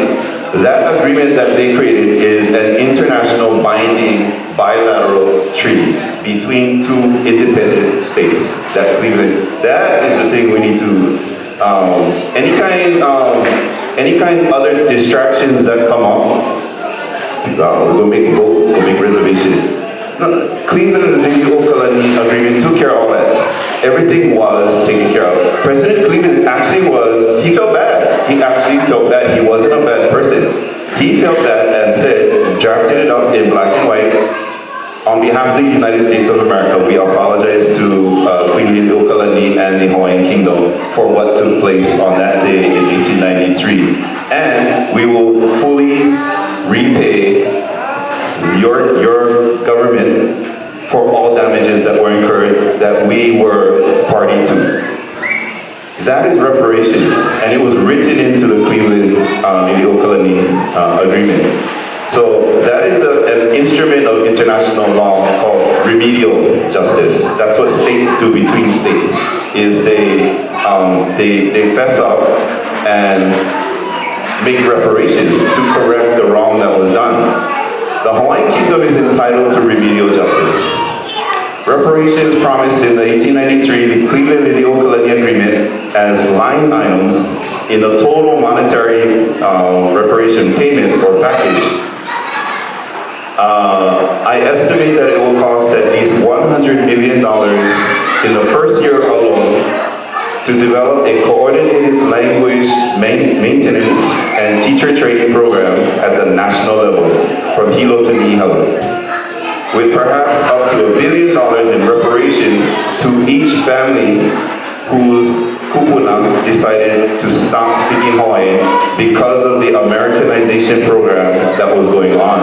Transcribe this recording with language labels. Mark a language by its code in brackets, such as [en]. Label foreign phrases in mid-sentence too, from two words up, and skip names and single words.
[en] That agreement that they created is an international binding bilateral treaty between two independent states. That is the thing we need to, any kind of other distractions that come up, we're gonna make vote, we're gonna make reservation. No, Cleveland and the ʻOkalani agreement took care of all that. Everything was taken care of. President Cleveland he felt bad. He actually felt bad. He wasn't a bad person. He felt bad and said, drafted it up in black and white, on behalf of the United States of America, we apologize to Queen ʻOkalani and the Hawaiian Kingdom for what took place on that day in 1893. And we will fully repay your government for all damages that were incurred that we were party to. That is reparations, and it was written into the Cleveland ʻOkalani agreement. So that is an instrument of international law called remedial justice. That's what states do between states, is they fess up and make reparations to correct the wrong that was done. The Hawaiian Kingdom is entitled to remedial justice. Reparations promised in the 1893 Cleveland ʻOkalani Agreement as line items in the total monetary reparation payment or package. I estimate that it will cost at least $100 million in the first year alone to develop a coordinated language maintenance and teacher training program at the national level, from Hilo to Niihau, with perhaps up to $1 billion in reparations to each family whose kupuna decided to stop speaking Hawaiian because of the Americanization program that was going on.